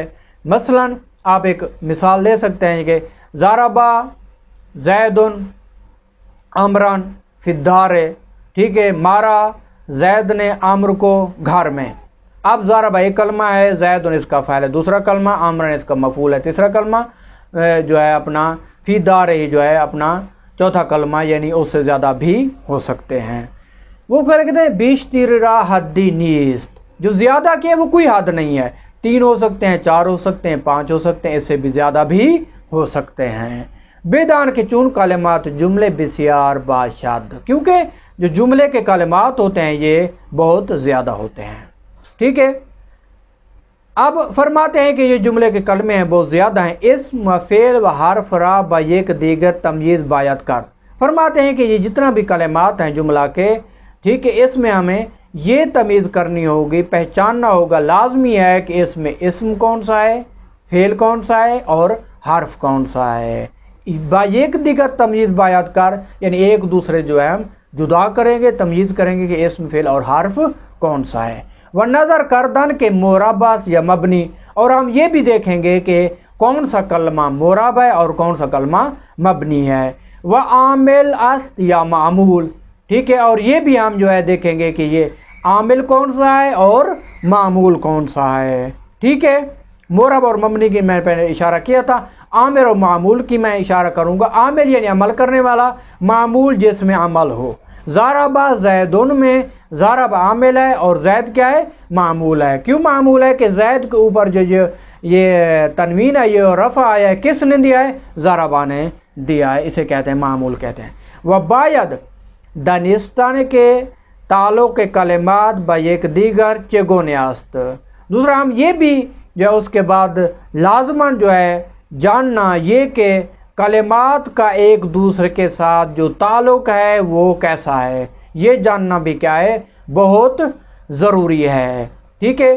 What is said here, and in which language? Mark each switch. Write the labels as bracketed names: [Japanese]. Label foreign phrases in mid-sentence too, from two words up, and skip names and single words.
[Urdu] مثلاً آپ ایک مثال لے سکتے ہیں کہ [Arabic] ضربا زید عمران فی الدار، [Urdu] ٹھیک ہے، مارا زید نے عمر کو گھر میں۔ اب ضربا ایک کلمہ ہے، زید اس کا فاعل ہے، دوسرا کلمہ عمران اس کا مفعول ہے، تیسرا کلمہ جو ہے اپنا [Arabic] فی دار [Urdu] ہی جو ہے اپنا چوتھا کلمہ، یعنی اس سے زیادہ بھی ہو سکتے ہیں۔ [Persian] وہ پھر کہتے ہیں بیشتر را حدی نیست، [Urdu] جو زیادہ کیا وہ کوئی حد نہیں ہے، 3 ہو سکتے ہیں، 4 ہو سکتے ہیں، 5 ہو سکتے ہیں، اس سے بھی زیادہ بھی ہو سکتے ہیں۔ [Persian] بے دان کے چون کلمات جملے بسیار باشد، [Urdu] کیونکہ جو جملے کے کلمات ہوتے ہیں یہ بہت زیادہ ہوتے ہیں، ٹھیک ہے۔ اب فرماتے ہیں کہ یہ جملے کے کلمے ہیں بہت زیادہ ہیں، [Persian] اسم و فعل و حرف را با یک دیگر تمییز باید کر۔ [Urdu] فرماتے ہیں کہ یہ جتنا بھی کلمات ہیں جملہ کے، ٹھیک ہے، اس میں ہمیں یہ تمیز کرنی ہوگی، پہچاننا ہوگا، لازمی ہے کہ اس میں اسم کون سا ہے، فعل کون سا ہے، اور حرف کون سا ہے۔ [Persian] با یک دیگر تمییز باید کر، [Urdu] یعنی ایک دوسرے جو ہے ہم جدا کریں گے، تمییز کریں گے کہ اسم فعل اور حرف کون سا ہے۔ [Persian] و نظر کردن کے مربع یا مبنی، [Urdu] اور ہم یہ بھی دیکھیں گے کہ کون سا کلمہ مربع ہے اور کون سا کلمہ مبنی ہے۔ [Persian] و عامل است یا معمول، [Urdu] ٹھیک ہے، اور یہ بھی ہم جو ہے دیکھیں گے کہ یہ عامل کون سا ہے اور معمول کون سا ہے، ٹھیک ہے۔ مربع اور مبنی کی میں پہلے اشارہ کیا تھا، عامل اور معمول کی میں اشارہ کروں گا۔ عامل یعنی عمل کرنے والا، معمول جس میں عمل ہو۔ [Arabic] ضرب زیدن [Urdu] میں ضرب عامل ہے اور زید کیا ہے؟ معمول ہے۔ کیوں معمول ہے؟ کہ زید کے اوپر جو یہ تنوین ہے، یہ رفع آیا ہے، کس نے دیا ہے؟ ضربہ نے دیا ہے، اسے کہتے ہیں معمول کہتے ہیں۔ [Persian] و باید دانستان کے تعلق کے کلمات با یک دیگر چگونه است، [Urdu] دوسرا ہم یہ بھی جو اس کے بعد لازماً جو ہے جاننا یہ کہ کلمات کا ایک دوسرے کے ساتھ جو تعلق ہے وہ کیسا ہے، یہ جاننا بھی کیا ہے؟ بہت ضروری ہے، ٹھیک ہے۔